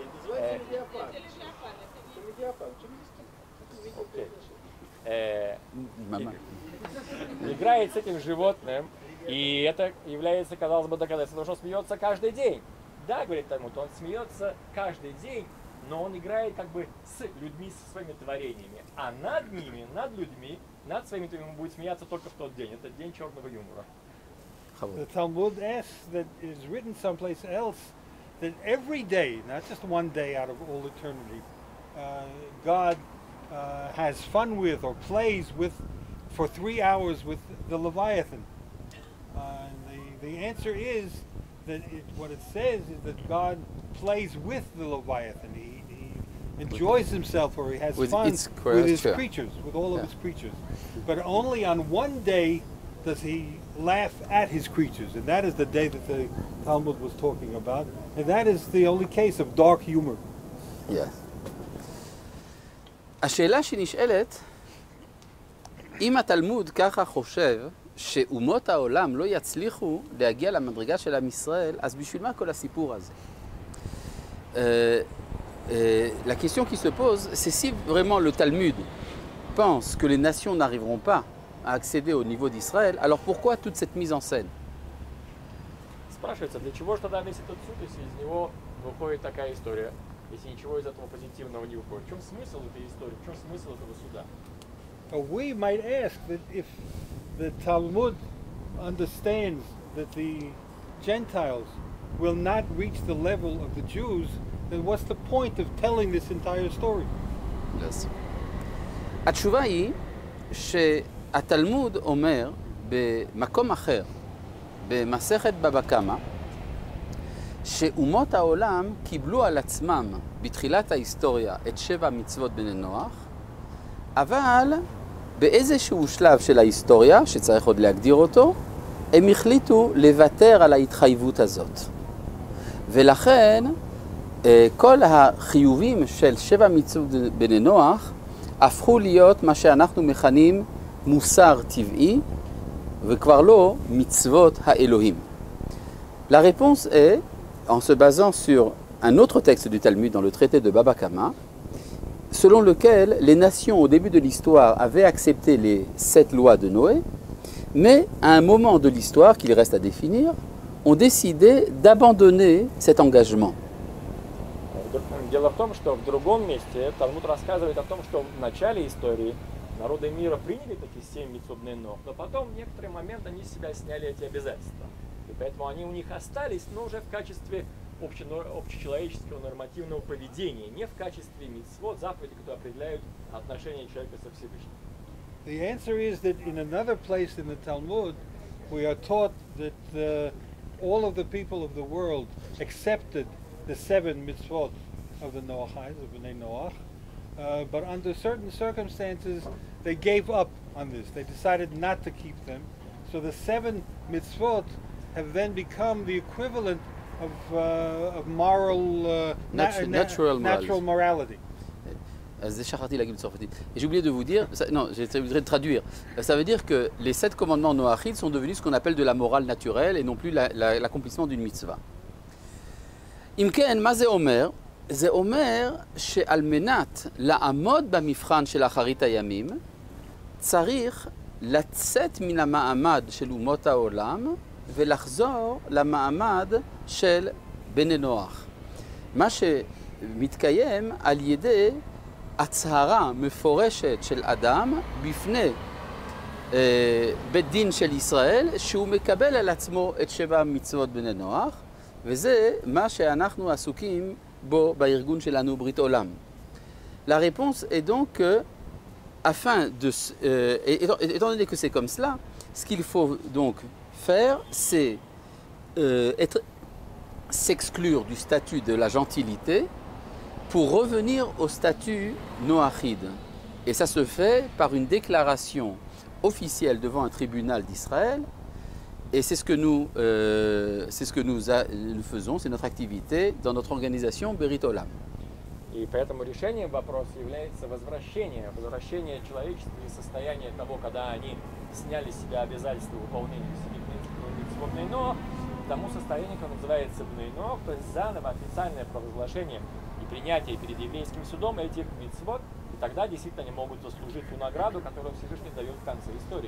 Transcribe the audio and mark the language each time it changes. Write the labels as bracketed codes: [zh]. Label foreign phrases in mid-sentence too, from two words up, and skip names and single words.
[ru] Играет с этим животным, и это является, казалось бы, доказательством, что он смеется каждый день. Да, говорит Талмуд, он смеется каждый день, но он играет как бы с людьми, со своими творениями. А над ними, над людьми, над своими творениями он будет смеяться только в тот день. Это день черного юмора. [en] The Talmud asks, that is written someplace else, that every day, not just one day out of all eternity, God has fun with or plays with for 3 hours with the Leviathan. The answer is that what it says is that God plays with the Leviathan. He enjoys himself, or he has fun with his creatures, with all of his creatures. But only on one day does he laugh at his creatures, and that is the day that the Talmud was talking about, and that is the only case of dark humor. Yes. [he] השאלה שנשאלת, אם התלמוד ככה חושב שאומות העולם לא יצליחו להגיע למדרגה של עם ישראל, אז בשביל מה כל הסיפור הזה? [fr] La question qui se pose, c'est si vraiment le Talmud pense que les nations n'arriveront pas à accéder au niveau d'Israël, alors pourquoi toute cette mise en scène? [ru] Спрашивается, для чего же тогда весь этот суд, если из него выходит такая история, если ничего из этого позитивного не выходит? В чем смысл этой истории, в чем смысл этого суда? [en] We might ask that if the Talmud understands that the Gentiles will not reach the level of the Jews, then what's the point of telling this entire story? Yes. [he] התשובה היא שהתלמוד אומר במקום אחר, במסכת בבא קמא, שאומות העולם קיבלו על עצמם בתחילת ההיסטוריה את 7 מצוות בני נוח, אבל באיזשהו שלב של ההיסטוריה, שצריך עוד להגדיר אותו, הם החליטו לוותר על ההתחייבות הזאת. ולכן כל החיובים של 7 מצוות בני נוח הפכו להיות מה שאנחנו מכנים מוסר טבעי, וכבר לא מצוות האלוהים. [fr] La réponse est, en se basant sur un autre texte du Talmud dans le traité de Baba Kama, selon lequel les nations au début de l'histoire avaient accepté les 7 lois de Noé, mais à un moment de l'histoire qu'il reste à définir, ont décidé d'abandonner cet engagement. [ru] Дело в том, что в другом месте Талмуд рассказывает о том, что в начале истории народы мира приняли такие 7 [he] מצוות בני נח, [ru] но потом в некоторый момент они с себя сняли эти обязательства. И поэтому они у них остались, но уже в качестве общечеловеческого нормативного поведения, не в качестве мицвот, заповедей, которые определяют отношения человека со Всевышним. [en] The answer is that in another place in the Talmud, we are taught that all of the people of the world accepted the 7 mitzvot of the Noachites, of [he] בני נח. [en] But under certain circumstances, they gave up on this. They decided not to keep them. So the 7 mitzvot have then become the equivalent of moral, natural morality. [he] זה שכחתי להגיד בצרפתית. [fr] Et j'ai oublié de vous dire, non, j'ai oublié de traduire. Ça veut dire que les 7 commandements noachides sont devenus ce qu'on appelle de la morale naturelle et non plus l'accomplissement d'une mitzvah. [he] אם כן, מה זה אומר? זה אומר שעל מנת לעמוד במבחן של אחרית הימים, צריך לצאת מן המעמד של אומות העולם ולחזור למעמד של בני נוח. מה שמתקיים על ידי הצהרה מפורשת של אדם בפני בית דין של ישראל, שהוא מקבל על עצמו את 7 מצוות בני נוח, וזה מה שאנחנו עסוקים בו בארגון שלנו ברית עולם. [fr] La réponse est donc que, étant donné que c'est comme cela, ce qu'il faut donc faire, c'est s'exclure du statut de la gentilité pour revenir au statut noachide. Et ça se fait par une déclaration officielle devant un tribunal d'Israël. Et c'est ce que nous faisons, c'est notre activité dans notre organisation Berit Olam. [ru] И поэтому решением вопроса является возвращение человечества из состояния того, когда они сняли с себя обязательства выполнения 7 [he] מצוות בני נח, [ru] к тому состоянию, которое называется Бней Ноах, то есть заново официальное провозглашение и принятие перед еврейским судом этих мицвот, и тогда действительно они могут заслужить ту награду, которую Всевышний дает в конце истории.